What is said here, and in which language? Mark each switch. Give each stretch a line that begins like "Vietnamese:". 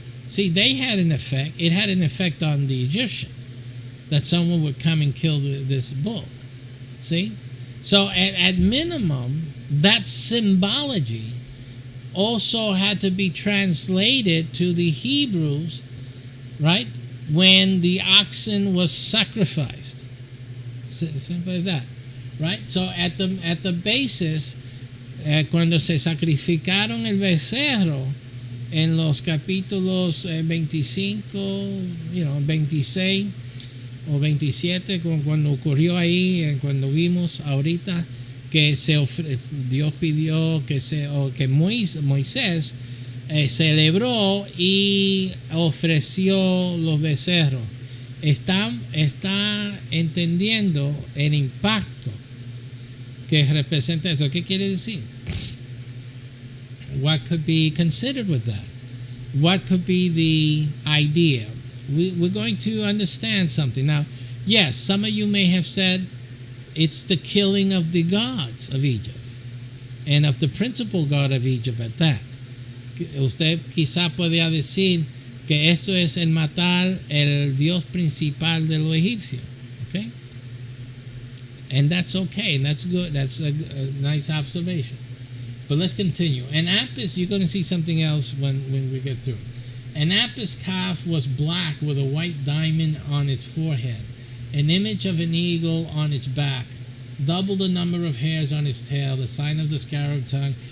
English: See, they had an effect. It had an effect on the Egyptians that someone would come and kill this bull. See? So at minimum, that symbology also had to be translated to the Hebrews, right? When the oxen was sacrificed. Simple as that. Right? So at the basis,
Spanish: cuando se sacrificaron el becerro en los capítulos 25, 26, o 27, cuando ocurrió ahí, cuando vimos ahorita que Dios pidió que Moisés celebró y ofreció los becerros. Está entendiendo el impacto que representa eso. ¿Qué quiere decir?
English: What could be considered with that? What could be the idea? We're going to understand something. Now, yes, some of you may have said it's the killing of the gods of Egypt and of the principal god of Egypt at that.
Spanish: Usted quizá podría decir que esto es el matar el dios principal de los egipcios.
English: Okay? And that's okay, and that's good. That's a nice observation. But let's continue. An Apis, you're going to see something else when we get through. An Apis calf was black with a white diamond on its forehead, an image of an eagle on its back, double the number of hairs on its tail, the sign of the scarab tongue.